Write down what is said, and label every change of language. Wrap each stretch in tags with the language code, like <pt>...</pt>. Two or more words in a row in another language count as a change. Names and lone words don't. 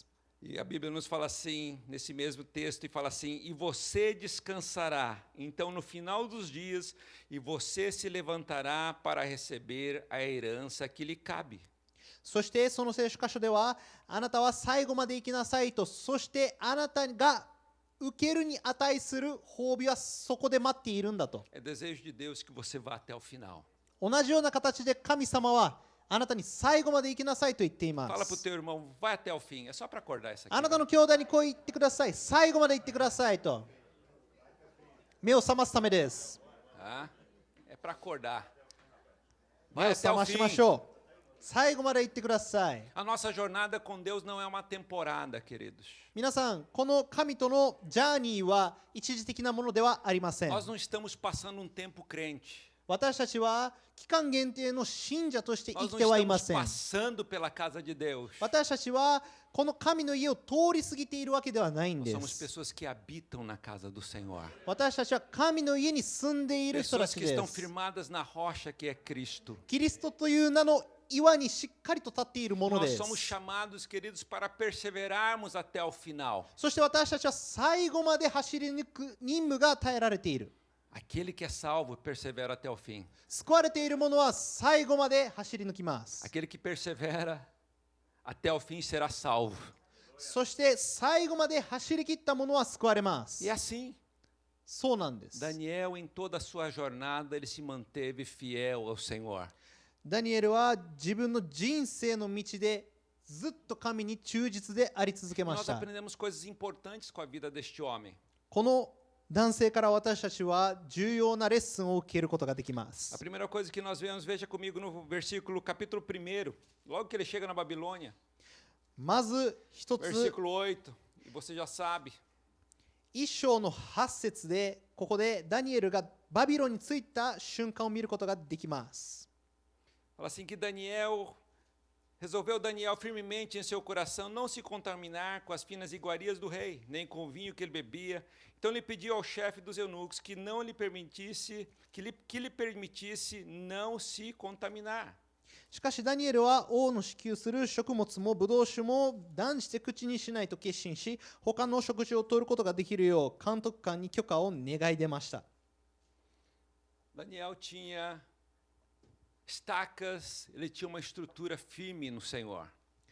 <pt>E a Bíblia nos fala assim, nesse mesmo texto, e fala assim: e você descansará, então no final dos dias, e você se levantará para receber a herança que lhe cabe.</pt> <ja>そしてその聖書箇所では、あなたは最後まで行きなさいと、そしてあなたが受けるに値する褒美はそこで待っているんだと。</ja> <pt>É desejo de Deus que você vá até o final.</pt> <ja>同じような形で神様はあなたに最後まで行きなさいと言っていま</ja> <pt>Fala para o</pt> <ja>す。</ja> <pt>teu irmão, vai até o fim. É só para acordar isso aqui.</pt> <ja>あなたの兄弟にこう言ってください。最後まで行ってくださいと。目を覚ますためです。</ja> <pt>Tá? É para acordar.</pt> <ja>目</ja> <pt>Vai</pt> <ja>を</ja> <pt>até</pt> <ja>覚</ja> <pt>o</pt> <ja>ましま</ja> <pt>fim.</pt> <ja>しょう。最後まで行ってください。</ja> <pt>A nossa jornada com Deus não é uma temporada, queridos.</pt> <ja>皆さん、この神とのジャーニーは一時的なものではありません。</ja> <pt>Nós não estamos passando um tempo crente.</pt> <ja>私たちは期間限定の信者として生</ja> <pt>Nós</pt> <ja>き</ja> <pt>não</pt> <ja>てはいま</ja> <pt>estamos</pt> <ja>せん。</ja> <pt>passando pela casa de Deus.</pt> <ja>私たちはこの神の家を通り過ぎているわけではないん</ja> <pt>Nós</pt> <ja>で</ja> <pt>somos</pt> <ja>す。</ja> <pt>pessoas que habitam na casa do Senhor.</pt> <ja>私たちは神の家に住んでいる人た</ja> <pt>Pessoas</pt> <ja>ち</ja> <pt>que</pt> <ja>で</ja> <pt>estão</pt> <ja>す。</ja> <pt>firmadas na rocha que é Cristo.</pt> <ja>キリストという名の岩にしっかりと立っているもの</ja> <pt>Nós</pt> <ja>で</ja> <pt>somos</pt> <ja>す。</ja> <pt>chamados, queridos, para perseverarmos até o final.</pt> <ja>そして私たちは最後まで走り抜く任務が与えられている。</ja> <pt>Aquele que é salvo persevera até o fim.</pt> <ja>救われている者は最後まで走り抜きます。</ja> <pt>Aquele que persevera até o fim será salvo.</pt> <ja>そして最後まで走り切った者は救われます</ja> <pt>E。assim,</pt> <ja>そうなんです。</ja> <pt>Daniel, em toda a sua jornada, ele se manteve fiel ao Senhor.</pt> <ja>ダニエルは自分の人生の道でずっと神に忠実であり続けまし</ja> <pt>Nós</pt> <ja>た。</ja> <pt>aprendemos coisas importantes com a vida deste homem.</pt> <ja>この男性から私たちは重要なレッスンを受けることができま</ja> <pt>A</pt> <ja>す。</ja> <pt>primeira coisa que nós vemos, veja comigo no versículo, capítulo 1, logo que ele chega na Babilônia,</pt> <ja>まず一つ、</ja> <pt>versículo 8, e você já sabe,</pt> <ja>一章の8節でここでダニエルがバビロンに着いた瞬間を見ることができます。</ja> <pt>fala assim que resolveu Daniel firmemente em seu coração não se contaminar com as finas iguarias do rei, nem com o vinho que ele bebia. Então ele pediu ao chefe dos eunucos que não lhe permitisse, que lhe permitisse não se contaminar.</pt> <ja>しかしダニエルは王の支給する食物もブドウ酒も断じて口にしないと決心し、他の食事を取ることができるよう監督官に許可を願い出ました。</ja> <pt>Daniel tinha estacas, ele tinha uma estrutura firme no Senhor.</pt>